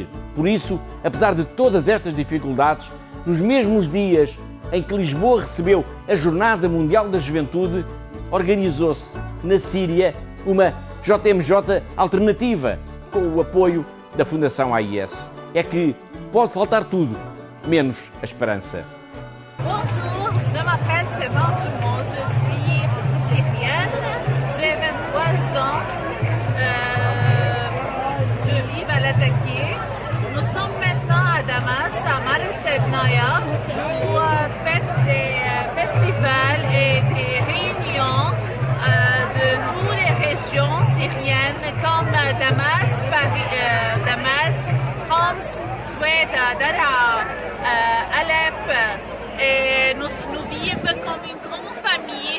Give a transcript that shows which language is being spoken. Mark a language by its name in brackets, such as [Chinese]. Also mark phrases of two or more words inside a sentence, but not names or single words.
[Portuguese] Por isso, apesar de todas estas dificuldades, nos mesmos dias em que Lisboa recebeu a Jornada Mundial da Juventude, organizou-se na Síria uma JMJ alternativa, com o apoio da Fundação AIS. É que pode faltar tudo, menos a esperança. [French] Bonjour, je m'appelle Sévan Jumon, je suis syrienne, j'ai 23 ans, je vis à Latakia. Nous sommes maintenant à Damas, à Marseille, pour faire des festivals et des réunions de toutes les régions syriennes comme Damas, Paris, Damas, Homs, Soueda, Daraa, Alep, et nous vivons comme une grande famille.